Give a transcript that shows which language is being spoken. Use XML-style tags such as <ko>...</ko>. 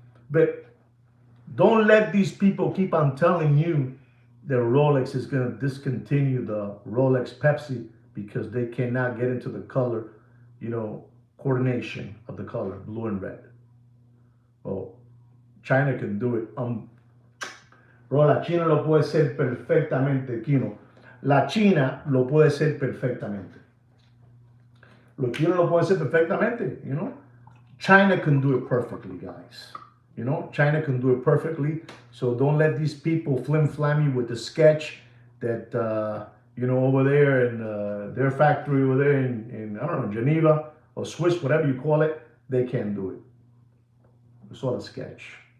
<en>But don't let these people keep on telling you that Rolex is going to discontinue the Rolex Pepsi because they cannot get into the color, you know, coordination of the color, blue and red. Well, China can do it.</en> <es>Bro, la China lo puede hacer perfectamente, Kino. La China lo puede hacer perfectamente. Lo China lo puede hacer perfectamente,</es> <en>you know. China can do it perfectly, guys. You know, China can do it perfectly. So don't let these people flim flam you with the sketch that, you know, over there in their factory over there in, I don't know, Geneva or Swiss, whatever you call it, they can't do it. It's all a sketch.</en>